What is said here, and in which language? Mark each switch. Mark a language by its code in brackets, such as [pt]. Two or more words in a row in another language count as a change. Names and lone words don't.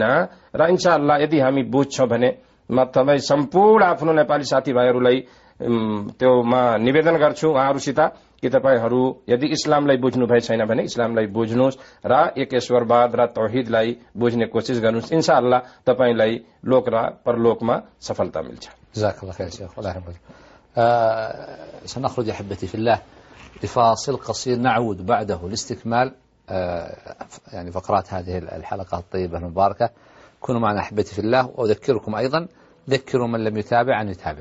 [ne] र इन्शाअल्लाह यदि हामी बुझ्छौं भने म तपाईँ सम्पूर्ण आफ्नो नेपाली साथीभाइहरूलाई त्यो म निवेदन गर्छु उहाँहरूसित कि तपाईहरू यदि इस्लामलाई बुझ्नु भए छैन भने इस्लामलाई बुझ्नुहोस् र एक ईश्वरवाद र तौहीदलाई बुझ्ने कोशिश गर्नुहोस्। इन्शाअल्लाह तपाईलाई लोक र परलोकमा सफलता मिल्छ। [ar] جزاك الله خير شيخ, الله يرحمك. سنخرج أحبتي في الله لفاصل قصير، نعود بعده لاستكمال يعني فقرات هذه الحلقة الطيبة المباركة. كونوا معنا أحبتي في الله، وأذكركم أيضا ذكروا من لم يتابع أن يتابع.